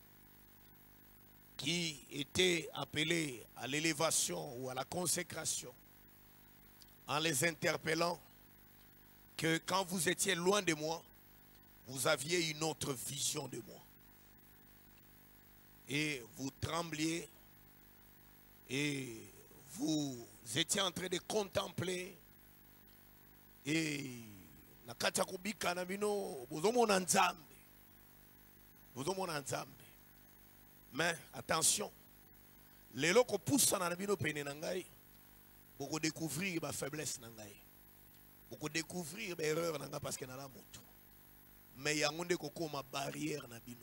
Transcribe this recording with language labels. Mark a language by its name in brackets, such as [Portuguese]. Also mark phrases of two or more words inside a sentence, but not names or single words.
[French] qui étaient appelés à l'élévation ou à la consécration, en les interpellant que quand vous étiez loin de moi, vous aviez une autre vision de moi. Et vous trembliez et vous étiez en train de contempler et [Lingala] na kati kubika na bino bozomona nzambe. Bozomona nzambe. [French] Mais attention, les [Lingala] loko poussa na bino pene na ngai, boko découvrir ba faiblesse na ngai. Boko découvrir ba erreur na ngai [French] parce que [Lingala] na la moto. Mais yango nde kokoma barrière na bino.